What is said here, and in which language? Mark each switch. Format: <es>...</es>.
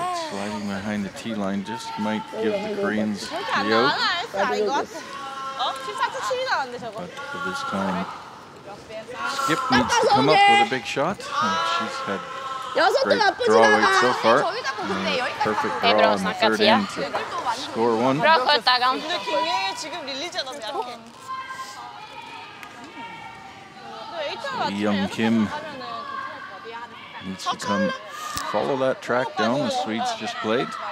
<en>Sliding behind the tee line just might give the Koreans the out. But for this time, Skip needs to come up with a big shot. And she's had great draw weight so far. And perfect draw on the third end to score one.</en> <sv>Bra skött Agan.</sv> <ko>근데 김예희 지금 릴리즈가 너무 약해.</ko> <en>Young Kim needs to come follow that track down the Swedes just played.</en>